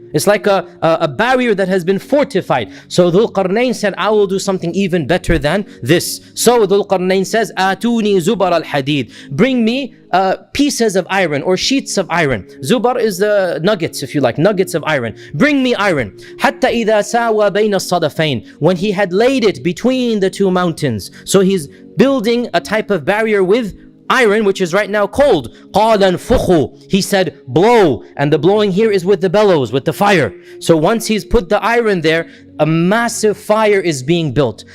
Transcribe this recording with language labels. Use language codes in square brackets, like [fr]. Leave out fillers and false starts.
[en] It's like a barrier that has been fortified. So Dhul-Qarnayn said, I will do something even better than this. So Dhul-Qarnayn says, [ar] آتوني زبر الحديد. [en] Bring me pieces of iron or sheets of iron. Zubar is the nuggets, if you like, nuggets of iron. Bring me iron. [ar] حتى إذا ساوى بين الصدفين. [en] When he had laid it between the two mountains. So he's building a type of barrier with iron, which is right now cold. [ar] قَالَ انْفُخُوا. [en] He said, blow. And the blowing here is with the bellows, with the fire. So once he's put the iron there, a massive fire is being built.